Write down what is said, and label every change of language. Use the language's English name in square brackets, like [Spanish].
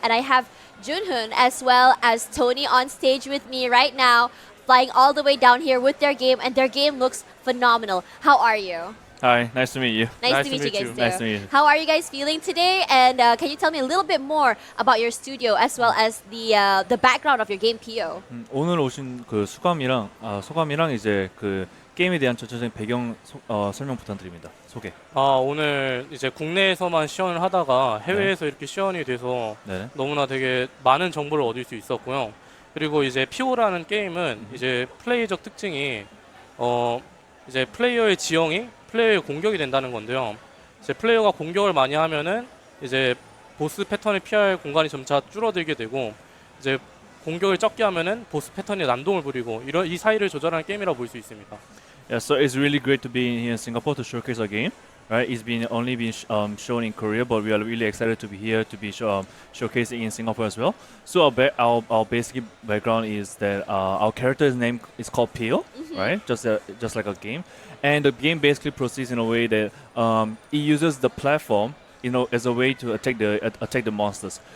[English] And I have Junhoon as well as Tony on stage with me right now, flying all the way down here with their game, and their game looks phenomenal. How are you? Hi, nice to meet you. Nice to meet you guys too. Nice to meet you. How are you guys feeling today? And can you tell me a little bit more about your studio as well as the background of your game Pio? [Korean] 오늘 오신 그 소감이랑 이제 그 게임에 대한 전체적인 배경 설명 부탁드립니다. 소개. 오늘 이제 국내에서만 시연을 하다가 해외에서 이렇게 시연이 돼서 너무나 되게 많은 정보를 얻을 수 있었고요. 그리고 이제 피오라는 게임은 이제 플레이적 특징이 이제 플레이어의 지형이 플레이어의 공격이 된다는 건데요. 이제 플레이어가 공격을 많이 하면은 이제 보스 패턴을 피할 공간이 점차 줄어들게 되고, 이제 공격을 적게 하면은 보스 패턴이 난동을 부리고 이 사이를 조절하는 게임이라고 볼 수 있습니다. [English] Yeah, so it's really great to be here in Singapore to showcase our game. Right, it's only been shown in Korea, but we are really excited to be here to be showcasing in Singapore as well. So our basic background is that our character's name is called Pio, right? Just like a game, and the game basically proceeds in a way that it uses the platform, as a way to attack the monsters.